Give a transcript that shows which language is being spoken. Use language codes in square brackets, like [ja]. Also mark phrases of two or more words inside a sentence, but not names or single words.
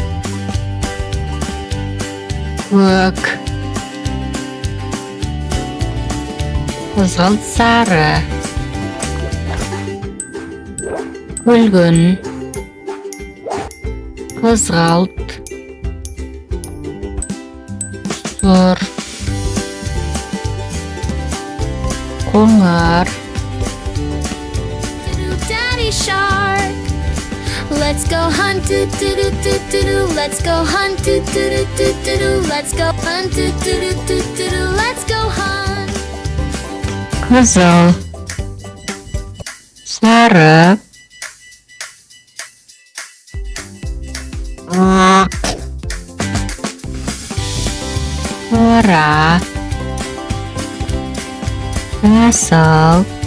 [kk] көк, қызғылт, сары, бүгін, қызғылт, сұр, қоңыр, [en] Daddy shark, let's go hunt. Do do do do do do. Let's go hunt. Do do do do do do. Let's go hunt. Do do do do do do. Let's go hunt. [kk] қызыл, сары, ақ, қара, жасыл,